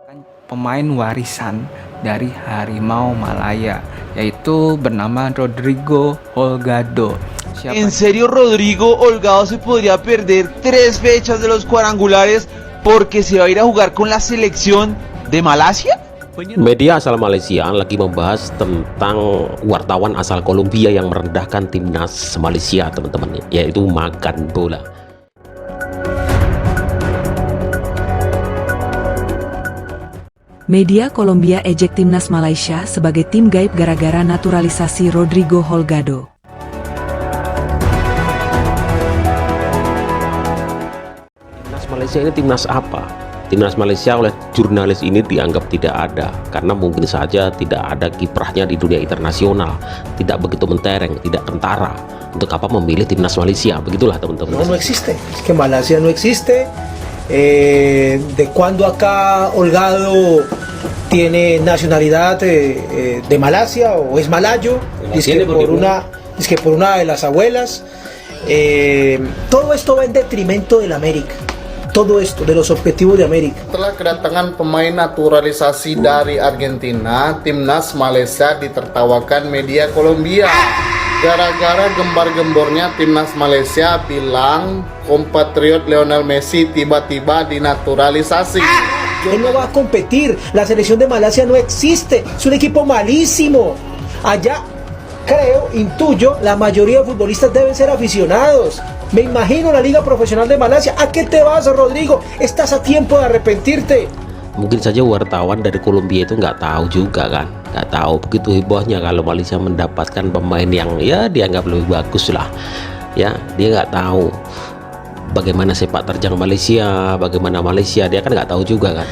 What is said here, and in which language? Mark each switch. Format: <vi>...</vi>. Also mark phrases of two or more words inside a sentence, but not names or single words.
<id>Pemain warisan dari harimau Malaya, yaitu bernama Rodrigo Holgado.</id> <es>¿En serio Rodrigo Holgado se podría perder 3 fechas de los cuadrangulares porque se va a ir a jugar con la selección de Malasia?</es> <id>Media asal Malaysia lagi membahas tentang wartawan asal Kolombia yang merendahkan timnas Malaysia, teman-teman, yaitu makan bola. Media Kolombia ejek timnas Malaysia sebagai tim gaib gara-gara naturalisasi Rodrigo Holgado. Timnas Malaysia ini timnas apa? Timnas Malaysia oleh jurnalis ini dianggap tidak ada karena mungkin saja tidak ada kiprahnya di dunia internasional, tidak begitu mentereng, tidak kentara. Untuk apa memilih timnas Malaysia? Begitulah teman-teman.</id> <es>No existe, es que Malasia no existe. De cuando acá Holgado tiene nacionalidad de Malasia o es malayo, es que por una de las abuelas. Todo esto va en detrimento de la América. Todo esto de los objetivos de América.</es> <id>Setelah kedatangan pemain naturalisasi dari Argentina, timnas Malaysia ditertawakan media Kolombia. Gara-gara gembar-gembornya timnas Malaysia bilang compatriot Lionel Messi tiba-tiba dinaturalisasi.</id> <es>Él no va a competir, la selección de Malasia no existe, es un equipo malísimo. Allá, creo, intuyo, la mayoría de futbolistas deben ser aficionados. Me imagino la Liga Profesional de Malasia. ¿A qué te vas, Rodrigo? Estás a tiempo de arrepentirte.</es> <id>Mungkin saja wartawan dari Kolombia itu nggak tahu juga kan, nggak tahu begitu hebohnya kalau Malaysia mendapatkan pemain yang ya dianggap lebih bagus lah, ya dia nggak tahu bagaimana sepak terjang Malaysia, bagaimana Malaysia, dia kan nggak tahu juga kan.</id>